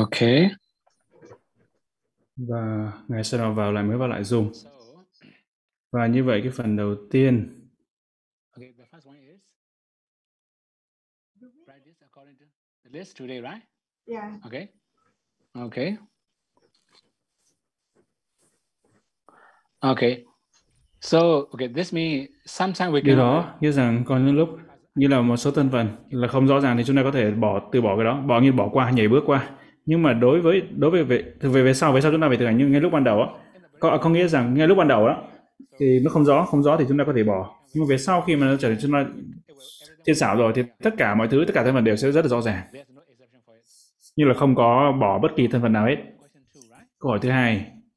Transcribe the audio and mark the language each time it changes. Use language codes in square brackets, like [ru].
[vi] Okay. Và ngày sau đó vào lại zoom. Và như vậy cái phần đầu tiên. [en] Okay, the first one is write this according to the list today, right? Yeah. Okay. Okay. Okay. So, okay, this means sometimes we can. [vi] Điều đó nghĩa rằng có những lúc như là một số thân phần là không rõ ràng thì chúng ta có thể từ bỏ cái đó, bỏ như bỏ qua, nhảy bước qua. Nhưng mà đối với về sau chúng ta phải thực hành như ngay lúc ban đầu á, có nghĩa rằng ngay lúc ban đầu đó thì nó không rõ thì chúng ta có thể bỏ. Nhưng mà về sau khi mà nó trở thành chúng ta thiên xảo rồi thì tất cả thân phần đều sẽ rất là rõ ràng, như là không có bỏ bất kỳ thân phần nào hết. Câu hỏi thứ hai.